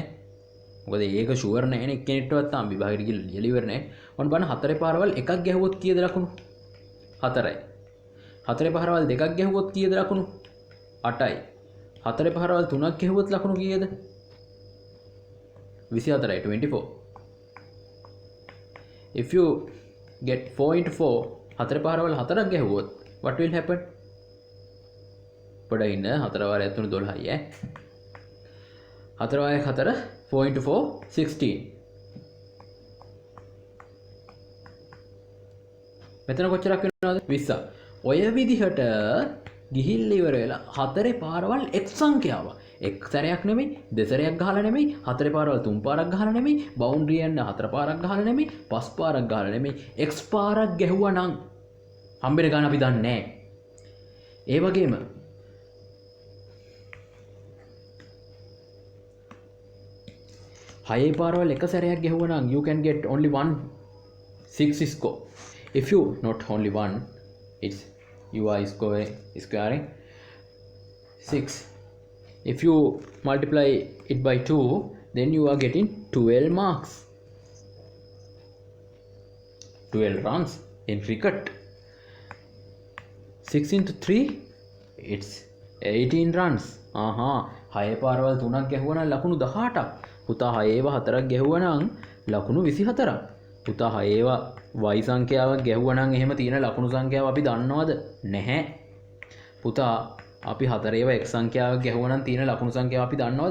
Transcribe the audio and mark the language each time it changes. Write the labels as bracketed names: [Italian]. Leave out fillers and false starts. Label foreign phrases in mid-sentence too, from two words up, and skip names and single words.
[Sinhala] මොකද ඒක ෂුවර් නැහැ නේ එක්කෙනෙක්ටවත් තාම විභාගෙට ගිහලා ලියලා ඉවර නැහැ. ඔන්න බලන්න 4 පාරවල් එකක් ගැහුවොත් කීයද ලකුණු? 4යි. 4 පාරවල් දෙකක් ගැහුවොත් කීයද ලකුණු? 8යි. 4 පාරවල් තුනක් ගැහුවොත් ලකුණු කීයද? 24යි 24. [English] If you get 4 into 4 4 [Sinhala] පාරවල් 4ක් ගැහුවොත් [English] what will happen? [Sinhala] පොඩ්ඩක් ඉන්න 4 වාරයක් 3 12යි ඈ. 4 වාරයක් 4 4 into 4 16. මෙතන කොච්චරක් වෙනවද? 20. ඔය විදිහට ගිහිල්ලා ඉවර වෙලා 4 පාරවල් x සංඛ්‍යාව. එක් සැරයක් නෙමෙයි, දෙසරයක් ගහලා නෙමෙයි, 4 පාරවල් 3 පාරක් ගහලා නෙමෙයි, බවුන්ඩරි යන්න 4 පාරක් ගහලා නෙමෙයි, 5 පාරක් ගහලා නෙමෙයි, x පාරක් ගැහුවා නම් හම්බෙන ගාන අපි දන්නේ නැහැ. ඒ වගේම 6 පාරවල් එක සැරයක් ගැහුවා නම් [English] you can get only 6 score. If you not only one, it's you are squaring 6. If you multiply it by 2, then you are getting 12 marks. 12 runs in cricket. 6 into 3, it's 18 runs. [Sinhala] Aha, 6 පාරවල් 3ක් ගැහුවා නම් ලකුණු 18ක්. පුතා 6 ඒවා 4ක් ගැහුවා නම් ලකුණු 24ක්. පුතා 6 ඒවා y සංඛ්‍යාවක් ගැහුවා නම් එහෙම තියෙන ලකුණු සංඛ්‍යාව අපි දන්නවද? නැහැ. පුතා අපි 4 ඒවා x සංඛ්‍යාවක් ගැහුවා නම් තියෙන ලකුණු සංඛ්‍යාව අපි දන්නවද?